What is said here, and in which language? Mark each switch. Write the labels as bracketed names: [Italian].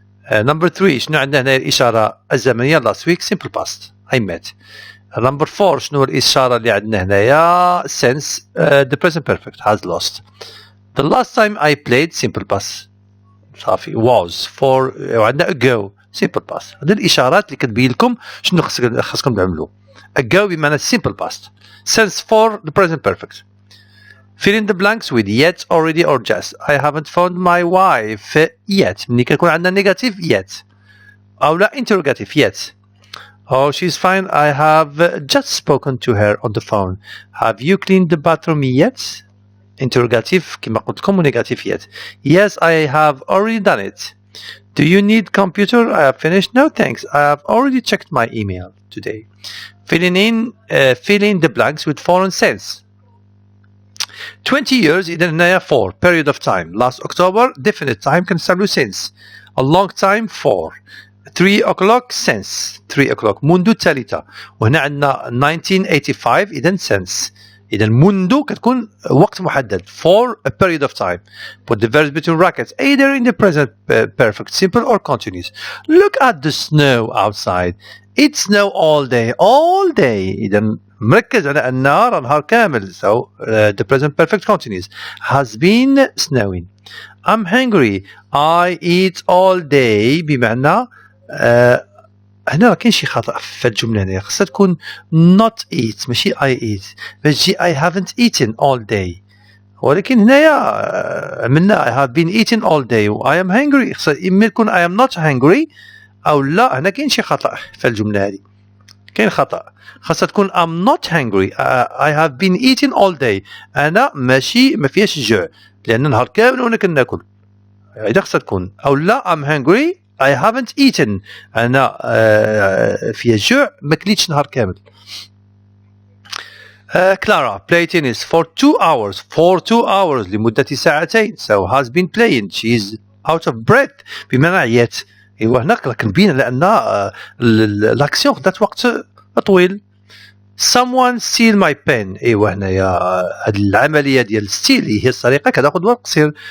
[English] number 3 [Arabic] شنو عندنا هنا الإشارة الزمنية [English] last week simple past I met. number 4 [Arabic] شنو الإشارة اللي عندنا هنايا [English] since the present perfect has lost. the last time I played simple past [Arabic] صافي [English] was for وعندنا ago simple past. [Arabic] هذه الإشارات اللي كتبين لكم شنو خاصكم تعملوا. [English] ago بمعنى simple past. since for the present perfect. fill in the blanks with yet, already or just. I haven't found my wife yet. [Arabic] ملي كيكون عندنا [English] negative yet [Arabic] أو لا [English] interrogative yet. oh she's fine. I have just spoken to her on the phone. have you cleaned the bathroom yet? interrogative [Arabic] كما قلت لكم [English] negative yet. yes I have already done it. do you need computer? I have finished. no thanks. I have already checked my email today. fill in the blanks with foreign sense. 20 years [Arabic] إذا هنايا [English] for period of time. last October definite time كنستعملو since. a long time for. 3 o'clock since 3 o'clock [Arabic] منذ الثالثة. وهنا عندنا 1985 إذا since. إذا منذ كتكون وقت محدد [English] for a period of time. put the verbs between brackets either in the present perfect simple or continuous. look at the snow outside. it snow all day [Arabic] إذا مركز على النهار نهار كامل. [English] so the present perfect continuous has been snowing. I'm hungry. I eat all day [Arabic] بمعنى هنا كاين شي خطأ في الجملة هنا خاصها تكون [English] not eat [Arabic] ماشي [English] I eat [Arabic] باش تجي [English] I haven't eaten all day. [Arabic] ولكن هنايا عملنا [English] I have been eating all day [Arabic] و [English] I am hungry [Arabic] خاصها إما تكون [English] I am not hungry [Arabic] أو لا. هنا كاين شي خطأ في الجملة هذه كاين خطأ خاصها تكون [English] I'm not hungry. I have been eating all day. [Arabic] أنا ماشي ما فيهاش الجوع لأن نهار كامل وأنا كناكل. إذا خاصها تكون أو لا [English] I'm hungry I haven't eaten [Arabic] أنا فيها الجوع ما كليتش نهار كامل. [English] Clara play tennis for 2 hours [Arabic] لمدة ساعتين. [English] so has been playing. she's out of breath [Arabic] بمعنى عيات. ايوا هنا كنبين لان لاكسيون خدات وقت طويل. [English] someone steal my pen. [Arabic] ايوا هنايا هاد العمليه ديال ستيل هي السرقه كتاخذ وقت قصير.